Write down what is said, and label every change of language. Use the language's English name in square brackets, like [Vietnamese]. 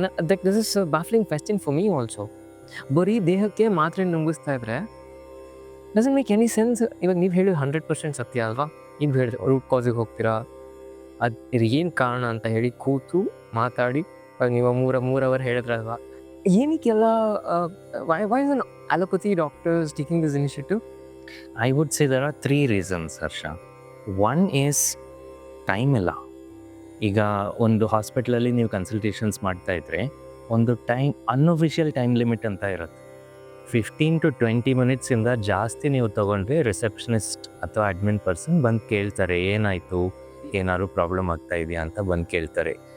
[English] That this is baffling question for me also. [Kannada] ಬರೀ ದೇಹಕ್ಕೆ ಮಾತ್ರೆ ನುಂಗಿಸ್ತಾ ಇದ್ರೆ [English] Doesn't make any sense. [Kannada] ಇವಾಗ ನೀವು ಹೇಳಿದ 100% ಸತ್ಯ ಅಲ್ವಾ? ನೀವು ಹೇಳಿದ್ರೆ ರೂಟ್ ಕಾಸಿಗೆ ಹೋಗ್ತೀರಾ, ಅದು ಏನು ಕಾರಣ ಅಂತ ಹೇಳಿ ಕೂತು ಮಾತಾಡಿ ನೀವು 3 hour ಹೇಳಿದ್ರಲ್ವಾ, ಏನಕ್ಕೆಲ್ಲ [English] Why is allopathy doctors taking this initiative? I would say there are 3 reasons, Harsha. One is [Kannada] time ಇಲ್ಲ. ಈಗ ಒಂದು ಹಾಸ್ಪಿಟ್ಲಲ್ಲಿ ನೀವು ಕನ್ಸಲ್ಟೇಷನ್ಸ್ ಮಾಡ್ತಾ ಇದ್ರೆ ಒಂದು ಅನ್ಅಫಿಷಿಯಲ್ ಟೈಮ್ ಲಿಮಿಟ್ ಅಂತ ಇರುತ್ತೆ. 15 to 20 ಮಿನಿಟ್ಸಿಂದ ಜಾಸ್ತಿ ನೀವು ತೊಗೊಂಡ್ರೆ ರಿಸೆಪ್ಷನಿಸ್ಟ್ ಅಥವಾ ಅಡ್ಮಿನ್ ಪರ್ಸನ್ ಬಂದು ಕೇಳ್ತಾರೆ, ಏನಾಯಿತು, ಏನಾದ್ರು ಪ್ರಾಬ್ಲಮ್ ಆಗ್ತಾ ಇದೆಯಾ ಅಂತ ಬಂದು ಕೇಳ್ತಾರೆ.